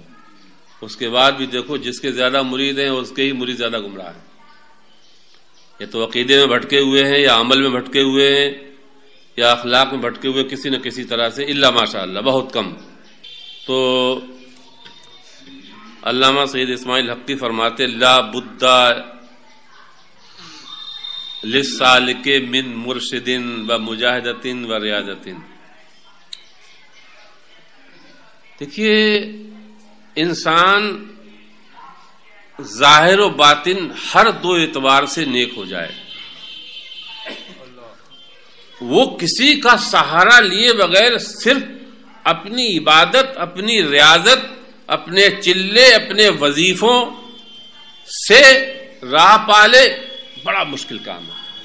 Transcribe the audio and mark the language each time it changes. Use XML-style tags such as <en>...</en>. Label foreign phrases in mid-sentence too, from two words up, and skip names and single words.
<ur>اس کے بعد بھی دیکھو، جس کے زیادہ مرید ہیں اس کے ہی مرید زیادہ گمراہ ہیں. یا تو عقیدے میں بھٹکے ہوئے ہیں، یا عمل میں بھٹکے ہوئے ہیں، یا اخلاق میں بھٹکے ہوئے کسی نہ کسی طرح سے،</ur> <ar>الا ماشاء اللہ</ar> <ur>بہت کم. تو علامہ سید اسماعیل حقی فرماتے</ur> <ar>لا بد للسالک من مرشد و مجاہدۃ و ریاضۃ.</ar> <ur>دیکھیے، انسان ظاہر و باطن ہر دو اعتبار سے نیک ہو جائے. وہ کسی کا سہارا لیے بغیر صرف اپنی عبادت، اپنی ریاضت، اپنے چلے، اپنے وظیفوں سے راہ پالے، بڑا مشکل کام ہے.</ur>